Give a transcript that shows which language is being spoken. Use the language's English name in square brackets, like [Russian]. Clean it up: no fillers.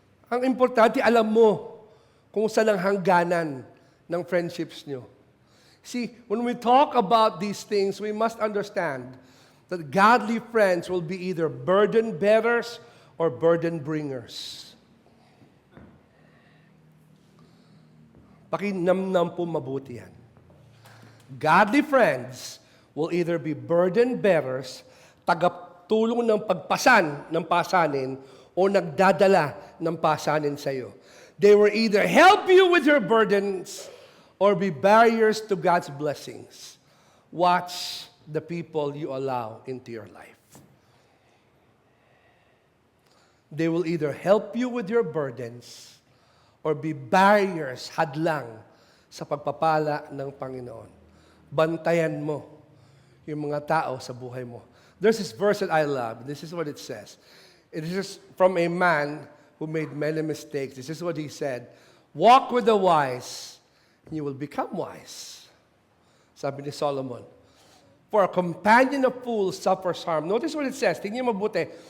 [Filipino] Ang importante, alam mo kung saan ang hangganan ng friendships nyo. [English] See, when we talk about these things, we must understand that godly friends will be either burden bearers or burden bringers. [Filipino] Pakinamnam po mabuti yan. [English] Godly friends will either be burden bearers, [Filipino] tagaptulong ng pagpasan ng pasanin, o nagdadala ng pasanin sa iyo. [English] They will either help you with your burdens or be barriers to God's blessings. Watch the people you allow into your life. They will either help you with your burdens or be barriers, [Filipino] hadlang, sa pagpapala ng Panginoon. Bantayan mo yung mga tao sa buhay mo. [English] There's this verse that I love. This is what it says. It is from a man who made many mistakes. This is what he said. Walk with the wise, and you will become wise. [Filipino] Sabi ni Solomon. [English] For a companion of fools suffers harm. Notice what it says. [Filipino] Tingnan mo mabuti.